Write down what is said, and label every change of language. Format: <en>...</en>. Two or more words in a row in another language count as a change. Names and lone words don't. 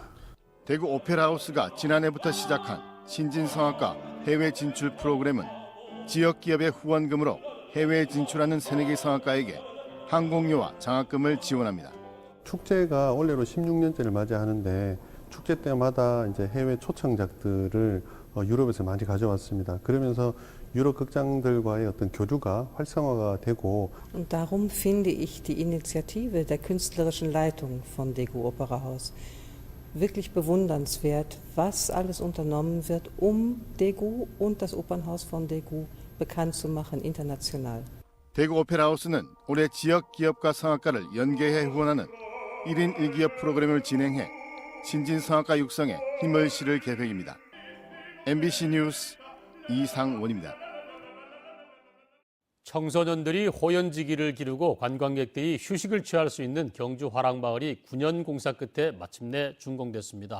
<ko>대구 오페라하우스가 지난해부터 시작한 신진 성악가 해외 진출 프로그램은 지역 기업의 후원금으로 해외 진출하는 새내기 성악가에게 항공료와 장학금을 지원합니다. 축제가 올해로 16년째를 맞이하는데 축제 때마다 이제 해외 초청작들을 유럽에서 많이 가져왔습니다. 그러면서 유럽 극장들과의 어떤 교류가 활성화가 되고.</ko> <de>Und darum finde ich die Initiative der künstlerischen Leitung von Daegu Operahaus wirklich bewundernswert, was alles unternommen wird, Daegu und das Opernhaus von Daegu bekannt zu machen international.</de> <ko>대구 오페라하우스는 올해 지역 기업과 성악가를 연계해 후원하는 1인 1기업 프로그램을 진행해 신진 성악가 육성에 힘을 실을 계획입니다. MBC 뉴스 이상원입니다. 청소년들이 호연지기를 기르고 관광객들이 휴식을 취할 수 있는 경주 화랑마을이 9년 공사 끝에 마침내 준공됐습니다.</ko>